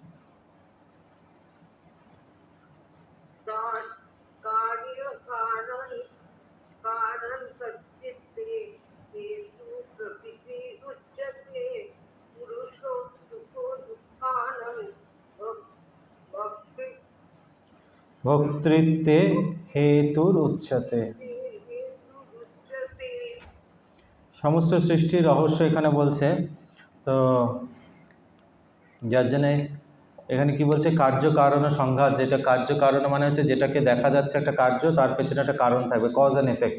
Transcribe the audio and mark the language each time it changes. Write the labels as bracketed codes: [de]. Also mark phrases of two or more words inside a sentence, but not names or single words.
[sa] कार्य कारण कर्तृत्वे हेतु प्रकृति उच्यते पुरुषो सुखो दुःखानां भोक्तृत्वे हेतुर उच्चते। हेतुरुच्यते [bn] সমস্ত সৃষ্টির রহস্য এখানে বলছে। তো যার জন্যে এখানে কি বলছে, কার্য কারণ ও সংঘাত। যেটা কার্য কারণ মানে হচ্ছে যেটাকে দেখা যাচ্ছে একটা কার্য, তার পেছনে একটা কারণ থাকবে, [en] cause and effect.